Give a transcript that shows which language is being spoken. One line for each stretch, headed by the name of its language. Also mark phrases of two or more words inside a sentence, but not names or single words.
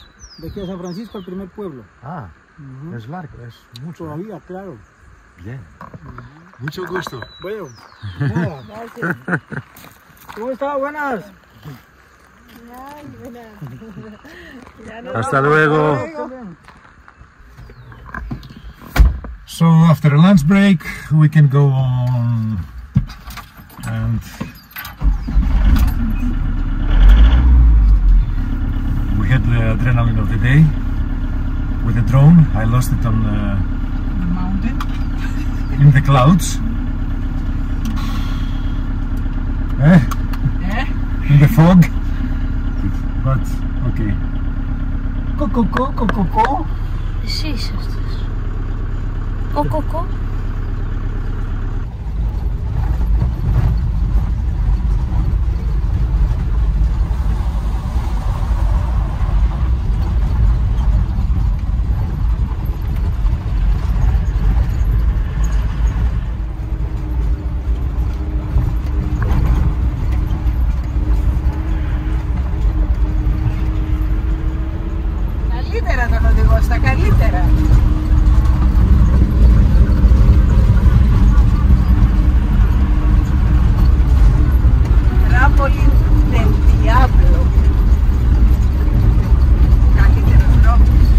Spanish: De aquí a San Francisco, el primer pueblo. Ah, es largo, es mucho. Todavía, claro. Bien. Mucho gusto. Bueno, nada. Gracias. ¿Cómo está? Buenas. Ay, buenas. Ya nos Hasta vamos. luego. Hasta luego.
English: So after a lunch break, we can go on and we had the adrenaline of the day with the drone. I lost it on the Mountain. in the clouds. In the fog. But okay. Co. Jesus. Co.
Greek: Καλύτερα το να οδηγώ, στα καλύτερα. Trampolin del Diablo. Καλύτερος δρόμος.